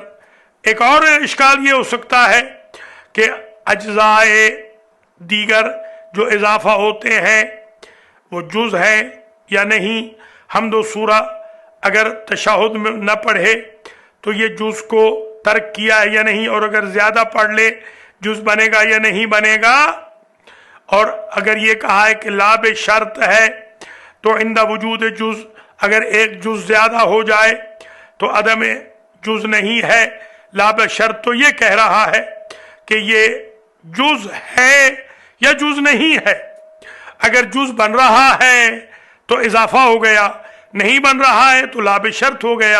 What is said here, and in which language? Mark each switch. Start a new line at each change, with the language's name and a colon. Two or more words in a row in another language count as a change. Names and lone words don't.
Urdu: ایک اور اشکال یہ ہو سکتا ہے کہ اجزائے دیگر جو اضافہ ہوتے ہیں وہ جز ہے یا نہیں. حمد و سورہ اگر تشہد میں نہ پڑھے تو یہ جز کو ترک کیا ہے یا نہیں، اور اگر زیادہ پڑھ لے جز بنے گا یا نہیں بنے گا. اور اگر یہ کہا ہے کہ لاب شرط ہے تو عند وجود جز اگر ایک جز زیادہ ہو جائے تو عدم جز نہیں ہے. لا بشرط تو یہ کہہ رہا ہے کہ یہ جز ہے یا جز نہیں ہے. اگر جز بن رہا ہے تو اضافہ ہو گیا، نہیں بن رہا ہے تو لا بشرط ہو گیا.